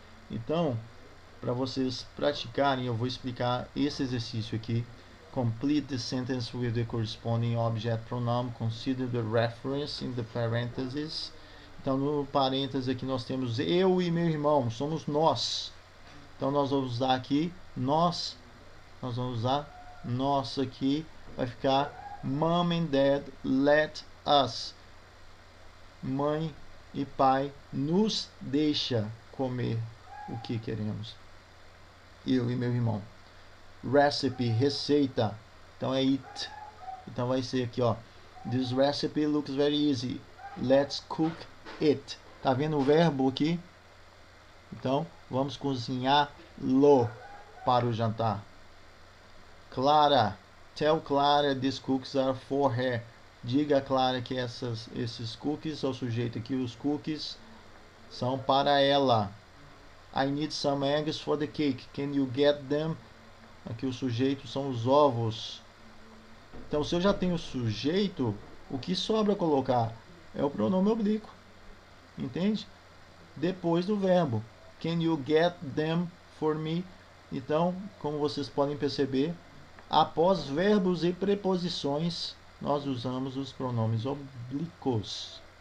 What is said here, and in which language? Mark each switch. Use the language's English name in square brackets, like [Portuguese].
[Portuguese] Então, para vocês praticarem, eu vou explicar esse exercício aqui. [English] Complete the sentence with the corresponding object pronoun. Consider the reference in the parentheses. [Portuguese] Então, no parênteses aqui nós temos eu e meu irmão. Somos nós. Então, nós vamos usar aqui nós. Nós vamos usar nós aqui. Vai ficar [English] Mom and Dad let us. [Portuguese] Mãe e pai nos deixa comer o que queremos. Eu e meu irmão. Recipe, receita. Então é it. Então vai ser aqui, ó. [English] This recipe looks very easy. Let's cook it. [Portuguese] Tá vendo o verbo aqui? Então, vamos cozinhá-lo para o jantar. Clara. [English] Tell Clara these cookies are for her. [Portuguese] Diga a Clara que esses cookies, é o sujeito aqui, os cookies são para ela. [English] I need some eggs for the cake. Can you get them? [Portuguese] Aqui o sujeito são os ovos. Então, se eu já tenho o sujeito, o que sobra colocar é o pronome oblíquo. Entende? Depois do verbo. [English] Can you get them for me? [Portuguese] Então, como vocês podem perceber, após verbos e preposições, nós usamos os pronomes oblíquos.